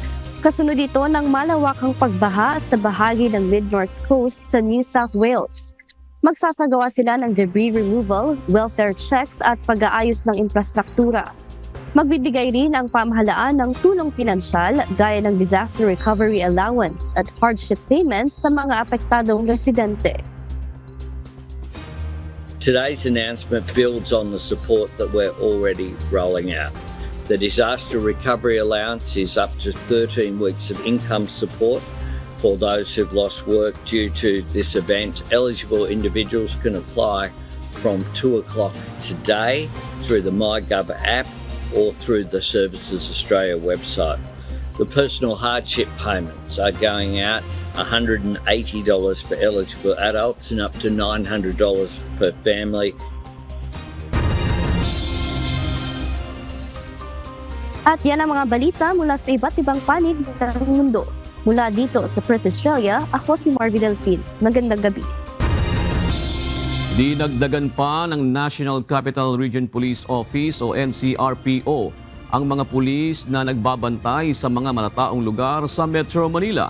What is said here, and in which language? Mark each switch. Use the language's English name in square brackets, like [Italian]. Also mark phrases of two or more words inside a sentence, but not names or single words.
[Filipino] Kasunod ito ng malawakang pagbaha sa bahagi ng Mid-North Coast sa New South Wales. Magsasagawa sila ng [English] debris removal, welfare checks [Filipino] at pag-aayos ng infrastruktura. Magbibigay rin ang pamahalaan ng tulong pinansyal gaya ng [English] disaster recovery allowance [Filipino] at [English] hardship payments [Filipino] sa mga apektadong residente. [English] Today's announcement builds on the support that we're already rolling out. The Disaster Recovery Allowance is up to 13 weeks of income support for those who've lost work due to this event. Eligible individuals can apply from 2 o'clock today through the MyGov app or through the Services Australia website. The personal hardship payments are going out $180 for eligible adults and up to $900 per family. [Filipino] At yan ang mga balita mula sa iba't ibang panig ng mundo. Mula dito sa Perth, Australia, ako si Marvin Delfin. Magandang gabi. Dinagdagan pa ng National Capital Region Police Office o NCRPO ang mga pulis na nagbabantay sa mga malataong lugar sa Metro Manila.